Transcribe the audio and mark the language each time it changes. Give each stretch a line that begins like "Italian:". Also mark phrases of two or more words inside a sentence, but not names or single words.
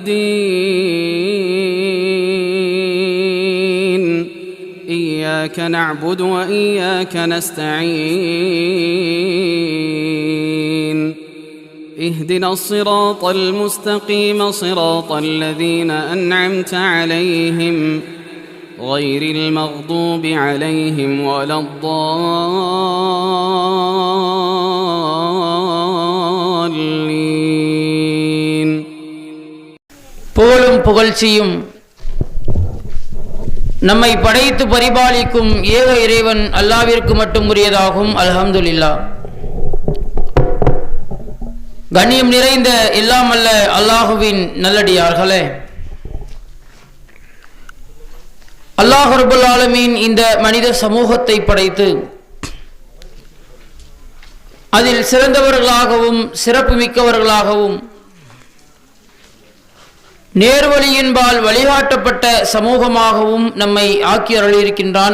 Arabic: الدين إياك نعبد وإياك نستعين اهدنا الصراط المستقيم صراط الذين أنعمت عليهم غير المغضوب عليهم ولا الضالين.
Tamil: புகழும் புகழ்ச்சியும் நம்மை படைத்து பரிபாலிக்கும் ஏக இறைவன் அல்லாஹ்விற்கு மட்டும் உரியதாகும். அல்ஹம்துலில்லாஹ். கண்ணியம் நிறைந்த எல்லாம் அல்ல அல்லாஹுவின் நல்லடியார்களே, அல்லாஹ்
Arabic: رب العالمين
Tamil: இந்த மனித சமூகத்தை படைத்து அதில் சிறந்தவர்களாகவும் சிறப்பு மிக்கவர்களாகவும் நேர்வழியின்பால் வழிகாட்டப்பட்ட சமூகமாகவும் நம்மை ஆக்கி அருளியிருக்கின்றான்.